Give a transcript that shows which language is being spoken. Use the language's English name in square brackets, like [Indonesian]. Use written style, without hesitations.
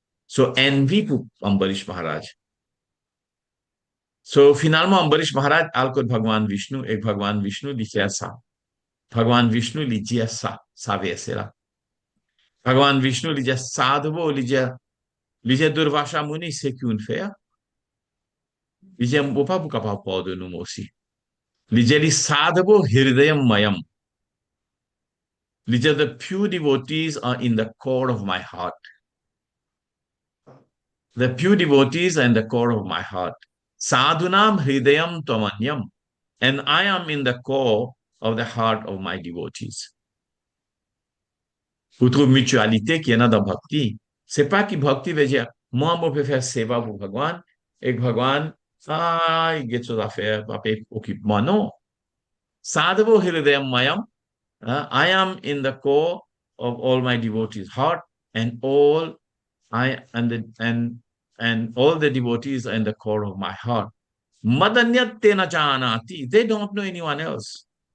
[French] So envie pour Ambarish Maharaj. So finalement, Ambarish Maharaj, Alkut Bhagavan Vishnu, et Bhagavan Vishnu dit ça. Bhagavan Vishnu lui dit ça verset là. Bhagavan Vishnu lui dit sadhavo, lui dit Durvasa Muni, c'est qu'une fait. Il dit, on pas capable de nous aussi. Il dit, [Sanskrit] sadhavo hirdayam mayam. [English] Il dit, the pure devotees are in the core of my heart. The pure devotees are in the core of my heart. [Sanskrit] Sadhunam hridayam tamanyam. [English] And I am in the core of the heart of my devotees. [French] Vous trouvez mutualité qui est dans Bhakti. C'est pas que Bhakti veut dire, moi, je peux faire seva pour Bhagwan, et Bhagwan, il y a choses à faire, papa, occupe-moi. Non. [Sanskrit] Sadhavo hridayam mayam. [English] I am in the core of all my devotees' heart, and all I and all the devotees are in the core of my heart. [Sanskrit] Madanyatena janati. [English] They don't know anyone else.